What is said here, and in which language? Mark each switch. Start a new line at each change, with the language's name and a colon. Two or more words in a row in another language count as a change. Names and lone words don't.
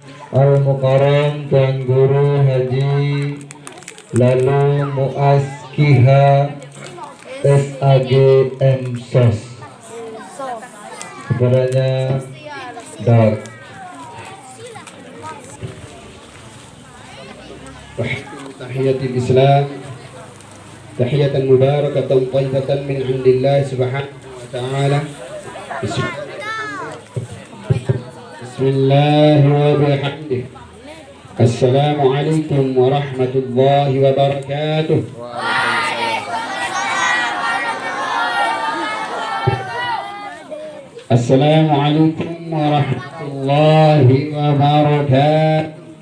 Indonesian: Al-Mukarram Tuan Guru Haji Lalu Muaz Kiha SAG MSOS. Kepadanya Dag.
Arabic: تحية الإسلام، تحية مباركة طيبة من عند الله سبحانه وتعالى. بسم الله وبحمده. السلام عليكم ورحمة الله وبركاته. السلام عليكم ورحمة الله وبركاته.